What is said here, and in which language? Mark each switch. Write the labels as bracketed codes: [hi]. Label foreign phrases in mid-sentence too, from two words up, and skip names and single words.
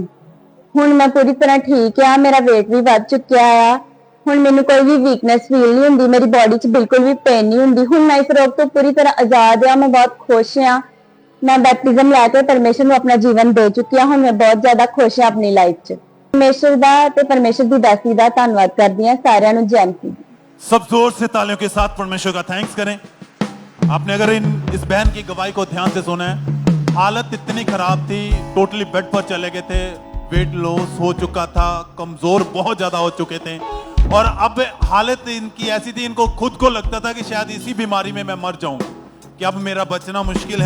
[pa] ਹੁਣ ਮੈਂ ਪੂਰੀ ਤਰ੍ਹਾਂ ਠੀਕ ਆ, ਮੇਰਾ weight ਵੀ ਵੱਧ ਚੁੱਕਿਆ ਆ। ਹੁਣ ਮੈਨੂੰ ਕੋਈ ਵੀ [en] weakness feel [pa] ਨਹੀਂ ਹੁੰਦੀ, ਮੇਰੀ ਬੋਡੀ 'ਚ ਬਿਲਕੁਲ ਵੀ ਪੇਨ ਨਹੀਂ ਹੁੰਦੀ। ਹੁਣ ਮੈਂ ਇਸ ਰੋਗ ਤੋਂ ਪੂਰੀ ਤਰ੍ਹਾਂ ਆਜ਼ਾਦ ਆ, ਮੈਂ ਬਹੁਤ ਖੁਸ਼ ਆ। ਮੈਂ ਬੈਪਟਿਜ਼ਮ ਲੈ ਕੇ ਪਰਮੇਸ਼ਰ ਨੂੰ ਆਪਣਾ ਜੀਵਨ ਦੇ ਚੁੱਕੀ ਹਾਂ। ਹੁਣ ਮੈਂ ਬਹੁਤ ਜ਼ਿਆਦਾ ਖੁਸ਼ ਹਾਂ ਆਪਣੀ ਲਾਈਫ 'ਚ। ਪਰਮੇਸ਼ਰ ਦਾ ਤੇ ਪਰਮੇਸ਼ਰ ਦੀ ਦਾਸੀ ਦਾ ਧੰਨਵਾਦ ਕਰਦੀ ਹਾਂ। ਸਾਰਿਆਂ ਨੂੰ ਜੈ ਮਸੀਹ। [hi] सब जोर से तालियों के साथ परमेश्वर का थैंक्स करें। आपने अगर इस बहन की गवाही को ध्यान से सुना है, हालत इतनी खराब थी, [en] totally bed [hi] पर चले गए थे, [en] weight loss [hi] हो चुका था, कमजोर बहुत ज्यादा हो चुके थे और अब हालत इनकी ऐसी थी, इनको खुद को लगता था कि शायद इसी बीमारी में मैं मर जाऊं, कि अब मेरा बचना मुश्किल है।